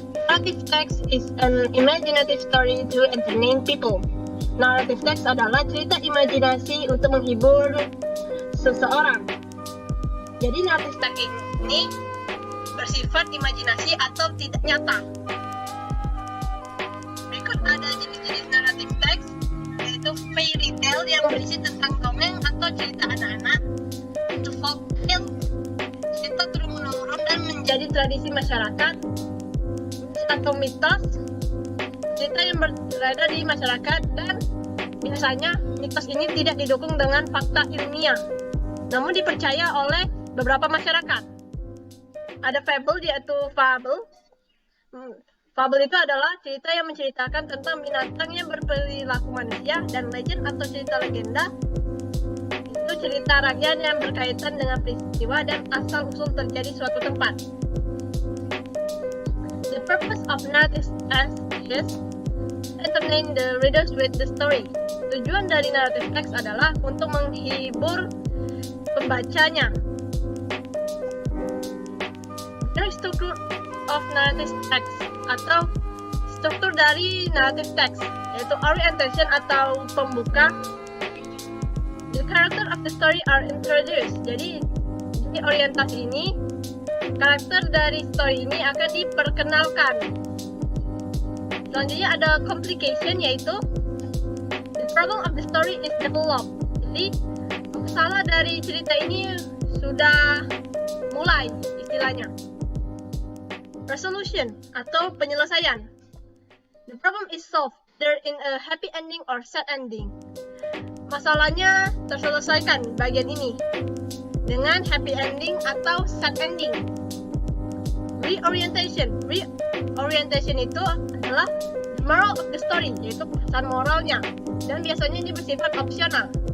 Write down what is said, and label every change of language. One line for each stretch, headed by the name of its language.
English: Narrative text is an imaginative story to entertain people.
Indonesian: Narrative text adalah cerita imajinasi untuk menghibur seseorang. Jadi narrative text ini bersifat imajinasi atau tidak nyata. Berikut ada jenis-jenis narrative text, yaitu fairy tale yang berisi tentang dongeng atau cerita anak-anak, itu folktale, cerita turun-menurun dan menjadi tradisi masyarakat, atau mitos, cerita yang berada di masyarakat, dan biasanya mitos ini tidak didukung dengan fakta ilmiah, namun dipercaya oleh beberapa masyarakat. Ada fable, yaitu fable. Fable itu adalah cerita yang menceritakan tentang binatang yang berperilaku manusia, dan legend atau cerita legenda itu cerita rakyat yang berkaitan dengan peristiwa dan asal-usul terjadi suatu tempat.
English: The purpose of narrative text is entertain the readers with the story.
Indonesian: Tujuan dari narrative text adalah untuk menghibur pembacanya. Struktur of narrative text atau struktur dari narrative text, yaitu orientation atau pembuka.
English: The character of the story are introduced.
Indonesian: Jadi orientasi ini, karakter dari story ini akan diperkenalkan. Selanjutnya ada complication, yaitu
English: the problem of the story is developed.
Indonesian: Jadi masalah dari cerita ini sudah mulai, istilahnya.
English: Resolution
Indonesian: atau penyelesaian.
English: The problem is solved. There in a happy ending or sad ending.
Indonesian: Masalahnya terselesaikan bagian ini dengan happy ending atau sad ending. Reorientation. Reorientation itu adalah
English: the moral of the story,
Indonesian: yaitu pesan moralnya, dan biasanya ini bersifat opsional.